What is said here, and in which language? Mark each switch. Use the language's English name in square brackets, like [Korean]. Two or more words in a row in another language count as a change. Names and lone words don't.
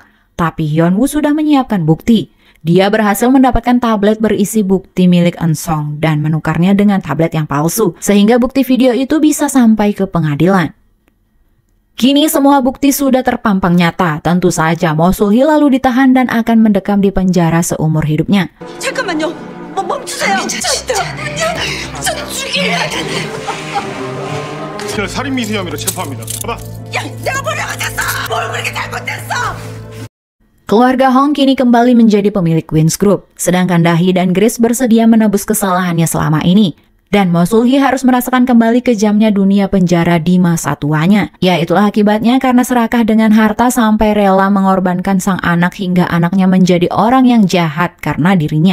[Indonesian] Tapi Hyun-woo sudah menyiapkan bukti. Dia berhasil mendapatkan tablet berisi bukti milik Eun Song dan menukarnya dengan tablet yang palsu, sehingga bukti video itu bisa sampai ke pengadilan. Kini semua bukti sudah terpampang nyata. Tentu saja Mo Sul-hee lalu ditahan dan akan mendekam di penjara seumur hidupnya. [Korean] 잠깐만요. 멈추세요. 저 죽이려. 살인 미수 혐의로 체포합니다. 봐봐. 야, 내가 뭘 잘못했어? 뭘 그렇게 잘못했어? [Indonesian] Keluarga Hong kini kembali menjadi pemilik Queen's Group, sedangkan Dahi dan Grace bersedia menebus kesalahannya selama ini. Dan Mo Sul-hee harus merasakan kembali kejamnya dunia penjara di masa tuanya. Ya, itulah akibatnya karena serakah dengan harta sampai rela mengorbankan sang anak hingga anaknya menjadi orang yang jahat karena dirinya.